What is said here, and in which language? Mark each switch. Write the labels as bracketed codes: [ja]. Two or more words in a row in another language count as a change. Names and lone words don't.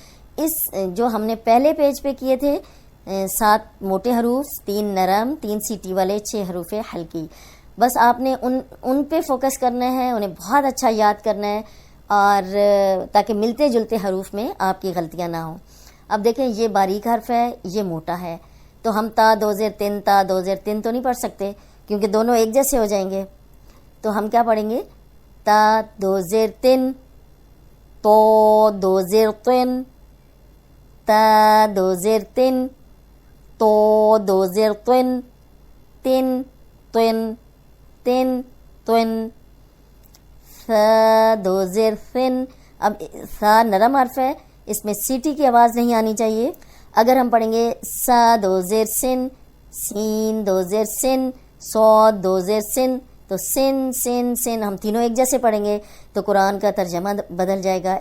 [ur] اس جو ہم نے پہلے پیج پہ کیے تھے 7 موٹے حروف، 3 نرم، 3 سیٹی والے، 6 حروف ہلکی، بس آپ نے ان پہ فوکس کرنا ہے، انہیں بہت اچھا یاد کرنا ہے، اور تاکہ ملتے جلتے حروف میں آپ کی غلطیاں نہ ہوں۔ اب دیکھیں یہ باریک حرف ہے، یہ موٹا ہے، تو ہم تا دو زیر تین، تا دو زیر تین تو نہیں پڑھ سکتے کیونکہ دونوں ایک جیسے ہو جائیں گے۔ تو ہم کیا پڑھیں گے؟ تا دو زیر تین، تو دو زیر تین، تا دو زیر تین، تو دو زیر تین، تین تین تین تین، ثا دو زیر ثن۔ اب ثا نرم حرف ہے، اس میں سیٹی کی آواز نہیں آنی چاہیے۔ اگر ہم پڑھیں گے سا دو زیر سن، سین دو زیر سن، صاد دو زیر سن، تو سن سن سن ہم تینوں ایک جیسے پڑھیں گے تو قرآن کا ترجمہ بدل جائے گا۔